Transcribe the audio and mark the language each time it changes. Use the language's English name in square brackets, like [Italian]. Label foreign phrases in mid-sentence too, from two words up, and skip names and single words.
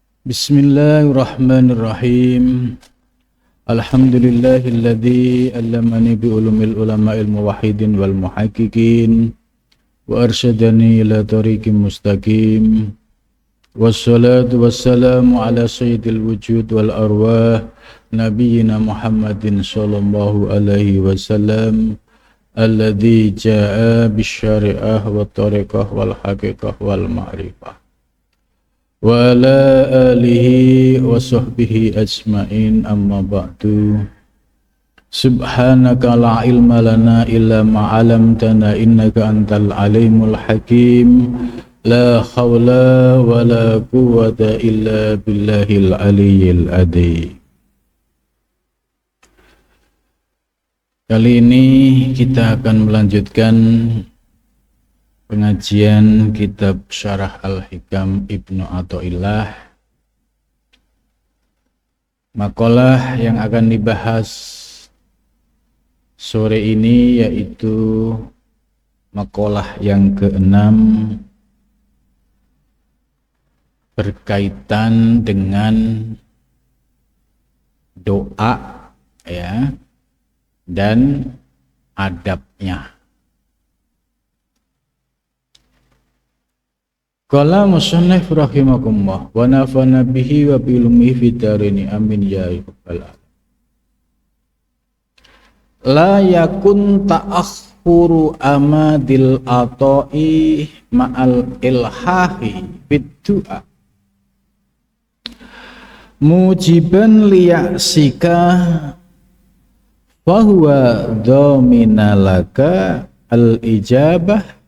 [Arabic] بسم الله الرحمن الرحيم. الحمد لله الذي علمني بعلوم العلماء الموحدين والمحققين وأرشدني إلى طريق مستقيم. والصلاة والسلام على سيد الوجود والأرواح نبينا محمد صلى الله عليه وسلم الذي جاء بالشريعة والطريقة والحقيقة والمعرفة وعلى آله وصحبه أجمعين، أما بعد. سبحانك لا علم لنا إلا ما علمتنا إنك أنت العليم الحكيم. لا حول ولا قوة إلا بالله العلي العظيم. [Indonesian] Kali ini kita akan melanjutkan pengajian kitab Syarah Al-Hikam Ibnu Athaillah. Makalah yang akan dibahas sore ini yaitu makalah yang ke-6 berkaitan dengan doa ya dan adabnya. [Arabic] قال المصنف رحمكم الله ونفعنا به وبعلمه في الدارين آمين يا رب العالمين. لا يكن تأخر أمد العطاء مع الإلحاح بالدعاء موجبا ليأسك وهو ضامن لك الإجابة